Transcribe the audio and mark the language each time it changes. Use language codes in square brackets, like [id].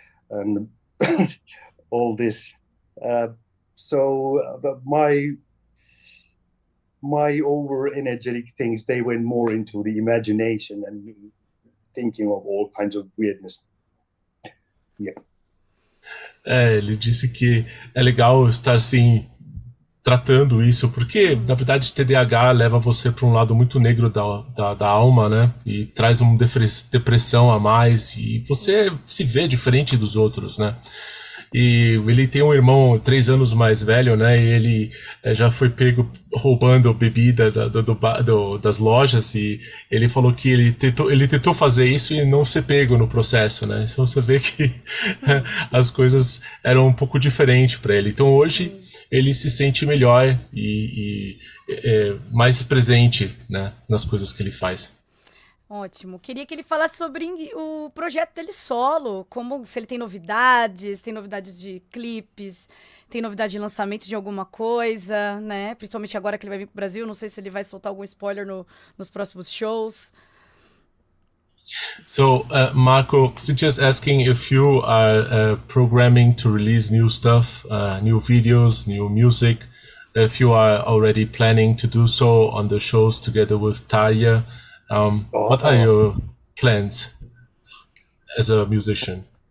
[en] And all this. So my over-energetic things, they went more into the imagination and thinking of all kinds of weirdness. Yeah. [pt] Ele disse que é legal estar assim tratando isso, porque na verdade TDAH leva você para um lado muito negro da alma, né? E traz uma depressão a mais e você se vê diferente dos outros, né? E ele tem um irmão 3 anos mais velho, né? E ele já foi pego roubando bebida das lojas e ele falou que ele tentou fazer isso e não ser pego no processo, né? Então você vê que as coisas eram um pouco diferentes para ele. Então hoje ele se sente melhor e mais presente, né, nas coisas que ele faz. Ótimo. Queria que ele falasse sobre o projeto dele solo, como se ele tem novidades de clipes, tem novidade de lançamento de alguma coisa, né? Principalmente agora que ele vai vir pro Brasil, não sei se ele vai soltar algum spoiler nos próximos shows. [en] So, Marco, just asking if you are programming to release new stuff, new videos, new music, if you are already planning to do so on the shows together with Tarja. What are your plans as a musician?